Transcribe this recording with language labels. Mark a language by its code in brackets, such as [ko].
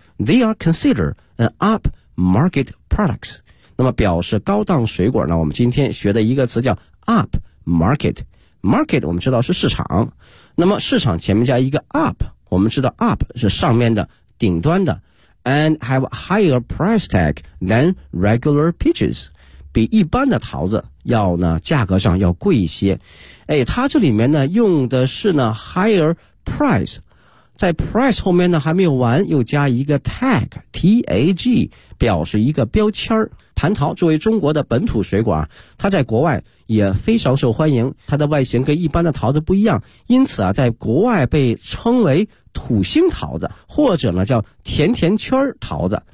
[en] They are considered an upmarket products. [zh] 那么表示高档水果呢，我们今天学的一个词叫 upmarket。 market 我们知道是市场。那么市场前面加一个 up, 我们知道 up 是上面的顶端的。 [en] And have a higher price tag than regular peaches. [zh] 比一般的桃子要呢价格上要贵一些。哎，它这里面呢用的是呢 higher price. 在 price 后面呢还没有完，又加一个 tag, T-A-G, 表示一个标签。蟠桃作为中国的本土水果，它在国外也非常受欢迎，它的外形跟一般的桃子不一样，因此啊在国外被称为土星桃子，或者呢叫甜甜圈桃子。